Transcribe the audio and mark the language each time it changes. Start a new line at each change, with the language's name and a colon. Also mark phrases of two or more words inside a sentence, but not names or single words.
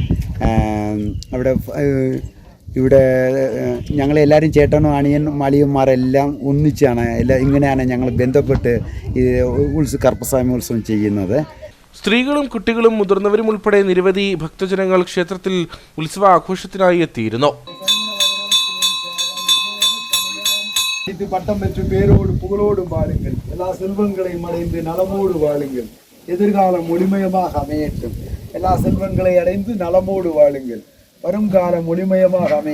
Malayalam: ഇവിടെ ഞങ്ങളെല്ലാവരും ചേട്ടനും അണിയനും മളിയന്മാരെല്ലാം ഒന്നിച്ചാണ് ഇങ്ങനെയാണ് ഞങ്ങൾ ബന്ധപ്പെട്ട് കറുപ്പസ്വാമി ഉത്സവം ചെയ്യുന്നത്. സ്ത്രീകളും കുട്ടികളും മുതിർന്നവരും ഉൾപ്പെടെ നിരവധി ഭക്തജനങ്ങൾ ക്ഷേത്രത്തിൽ ഉത്സവാഘോഷത്തിനായി എത്തിയിരുന്നു.
Tamil: இது பட்டம் பெற்று பேரோடு புகழோடு வாழுங்கள். எல்லா செல்வங்களையும் அடைந்து நலமோடு வாழுங்கள். எதிர்காலம் ஒளிமயமாக அமையட்டும். எல்லா செல்வங்களை அடைந்து நலமோடு வாழுங்கள். வருங்காலம் ஒளிமயமாக அமையட்டும்.